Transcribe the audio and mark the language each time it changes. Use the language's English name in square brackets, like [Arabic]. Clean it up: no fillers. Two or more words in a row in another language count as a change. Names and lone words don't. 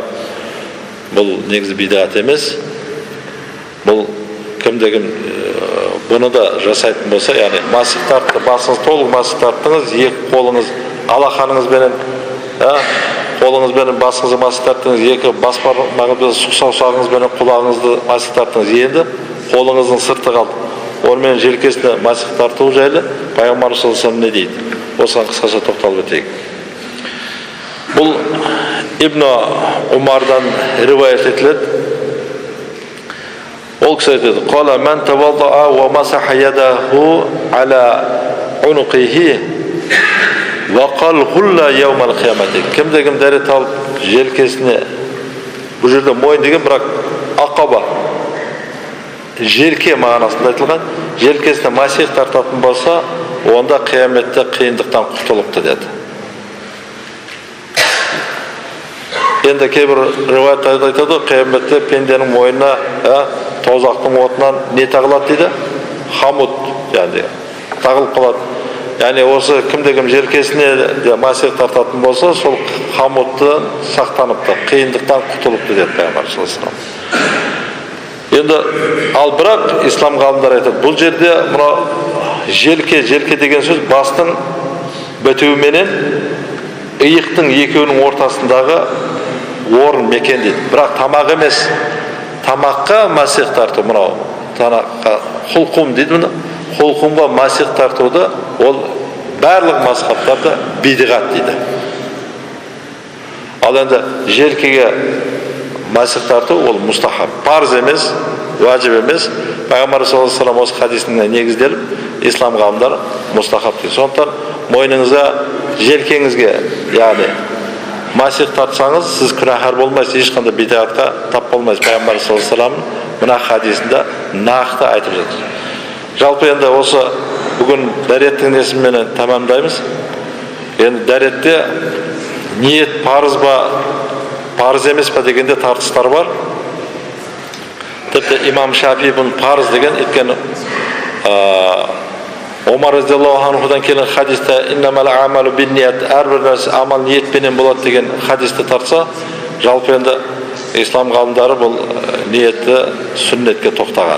[Kazakh] Бұл негізі бидағат емес. Бұл кімде-кім бұны да жасайтын болса, яғни масих тартты, басыңыз толық масих тарттыңыз, екі қолыңыз алақаныңызбенен, қолыңызбенен басыңызды масих тарттыңыз, екі бас бармағыңызбен саусағыңызбенен құлағыңызды масих тарттыңыз. Енді қолыңыздың сырты қалды. Онымен желкесіне масих тарту жайлы пайғамбар [Arabic] صلى الله عليه وسلم [Kazakh] не дейді? Осыған қысқаша тоқталып өтейік. Бұл Ибн Умардан риwayat етіледі. Ол кісі айтады: [Arabic] "قال من توضأ ومسح يده على عنقه وقي الغل يوم القيامة." [Kazakh] Кімде-кім дәрет алып желкесіне, бұл жерде мойын деген бірақ ақаба, желке мағынасында айтылған, желкесіне масих тартатын болса, онда қияметте қиындықтан құтылыпты деді. Енді кейбір риwayаттарда айтады, қияметте пенденің мойнына тозақтың отынан не тағылады дейді? Хамут, яғни тағылып қалады. Яғни осы кімде-кім желкесіне масих тартатын болса, сол хамуттан сақтаныпты, қиындықтан құтылыпты деді пайғамбар [Arabic] صلى الله عليه وسلم. [Kazakh] Енді ал бірақ ислам ғалымдары айтады, бұл жерде мына желке деген сөз бастың бітуіменен иықтың екеуінің ортасындағы орын мекен дейді. Бірақ тамақ емес. Тамаққа масих тарту, мынау тамаққа хулқум дейді мұны. Хулқумға масих тартуды ол барлық мазхабтарда бидғат дейді. Ал енді желкеге масих тарту ол мустахаб, парыз емес, важиб емес. Пайғамбар [Arabic] صلى الله عليه وسلم [Kazakh] осы хадисіне негізделіп, ислам ғалымдары мустахаб дейді. Сондықтан мойныңызға, желкеңізге, яғни масих тартсаңыз, сіз күнәһар болмайсыз, ешқандай бидғатқа тап болмайсыз. Пайғамбар [Arabic] صلى الله عليه وسلم [Kazakh] мына хадисінде нақты айтып жатыр. Жалпы енді осы бүгін дәреттің несіменен тамамдаймыз. Енді дәретте ниет парыз ба, парыз емес па дегенде тартыстар бар. Тіпті имам Шафи бұны парыз деген, өйткені Омар [Arabic] رضي الله عنه [Kazakh] келген хадисте [Arabic] إنما الأعمال بالنية, [Kazakh] әрбір нәрсе амал ниетпенен болады деген хадисті тартса, жалпы енді ислам ғалымдары бұл ниетті сүннетке тоқтаған.